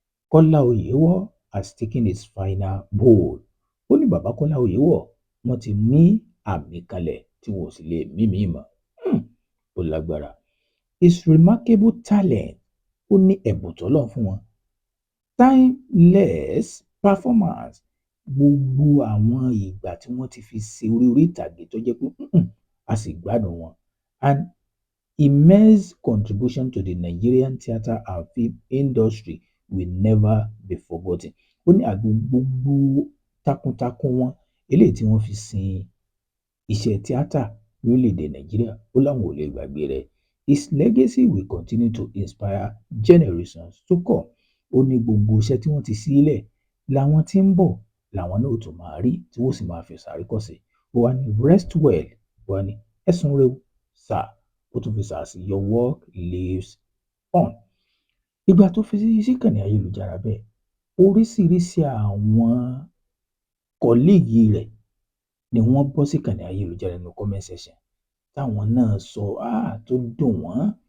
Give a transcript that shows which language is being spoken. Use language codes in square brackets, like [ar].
[en] Kọ́lá Oyèwọ̀ has taken his final bow. [yo] Ó ní bàbá Kọ́lá Oyèwọ̀ wọ́n ti mí àmì kanlẹ̀ tí wọn ò sì lè mímí mọ́. Ó lágbára. [en] His remarkable talent, [yo] ó ní ẹ̀bùn tọ́lọ́run fún wọn. [en] Timeless performance, [yo] gbogbo àwọn ìgbà tí wọ́n ti fi ṣe orí ìtàgé tó jẹ́ pé a sì gbádùn wọn. [en] And immense contribution to the Nigerian theatre and film industry will never be forgotten. [yo] Ó ní gbogbo takuntakun wọn eléyìí tí wọ́n fi sin iṣẹ́ tíátà lórílẹ̀‐èdè Nàìjíríà ó láwọn ò lè gbàgbé rẹ̀. [en] His legacy will continue to inspire generations to come. [yo] Ó ní gbogbo iṣẹ́ tí wọ́n ti sílẹ̀ làwọn tí ń bọ̀ làwọn náà tó máa rí tí wọ́n sì máa fi ṣàríkọ́ṣe. Ó wá ní [en] rest well, [yo] ó wá ní ẹ̀sùn rẹ̀ sà, ó tún fi sàásì [en] your work lives on. [yo] Ìgbà tó fi síkànnì ayélujára bẹ́ẹ̀ oríṣiríṣi àwọn kọ́líìgì rẹ̀ ni wọ́n bọ́ síkànnì ayélujára nínú comment section táwọn náà sọ tó dùn wọ́n.